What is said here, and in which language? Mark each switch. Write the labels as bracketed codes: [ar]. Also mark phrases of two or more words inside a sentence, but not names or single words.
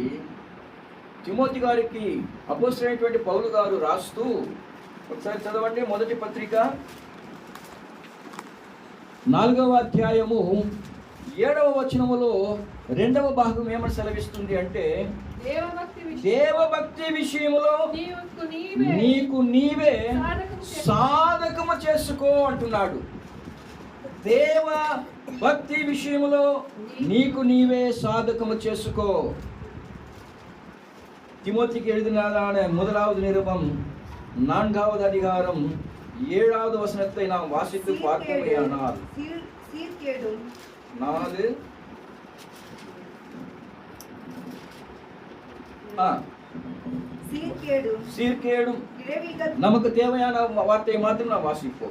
[te] తిమోతి గారికి అపోస్తలుడైనటువంటి పౌలు గారు రాస్తూ, ఒకసారి చదవండి, మొదటి పత్రిక 4వ అధ్యాయము 7వ వచనములో 2వ భాగం ఏమని సెలవిస్తుంది అంటే దేవభక్తి విషయములో నీకు నీవే సాధకము చేసుకో అంటున్నాడు. దేవ భక్తి విషయములో నీకు నీవే సాధకము చేసుకో. [ta] తిమోతికి எழுதின முதலாவது நிருபம் 4வது அதிகாரம் 7வது வசனத்தை நாம் வாசித்து பார்ப்போமேயானால், சீர்கேடும் நமக்கு தேவையான வார்த்தையை மாத்திரம் நாம் வாசிப்போம்.